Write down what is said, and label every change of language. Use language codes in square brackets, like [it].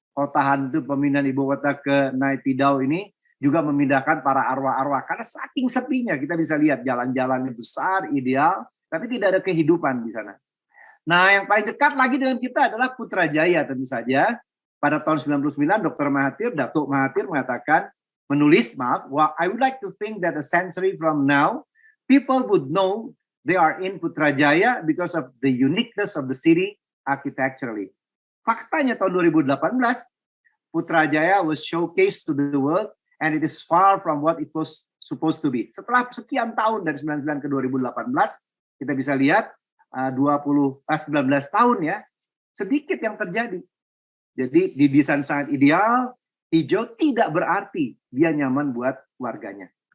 [id] Kota hantu pemindahan ibu kota ke Naypyidaw ini juga memindahkan para arwah-arwah. Karena saking sepinya kita bisa lihat jalan-jalannya besar, ideal, tapi tidak ada kehidupan di sana. Nah yang paling dekat lagi dengan kita adalah Putrajaya tentu saja. Pada tahun 99, Datuk Mahathir mengatakan, [en] I would like to think that a century from now, people would know they are in Putrajaya because of the uniqueness of the city architecturally. [id] Faktanya tahun 2018, [en] Putrajaya was showcased to the world and it is far from what it was supposed to be. [id] Setelah sekian tahun dari 99 ke 2018, kita bisa lihat 19 tahun ya, sedikit yang terjadi. Jadi didesain sangat ideal, hijau tidak berarti dia nyaman buat warganya.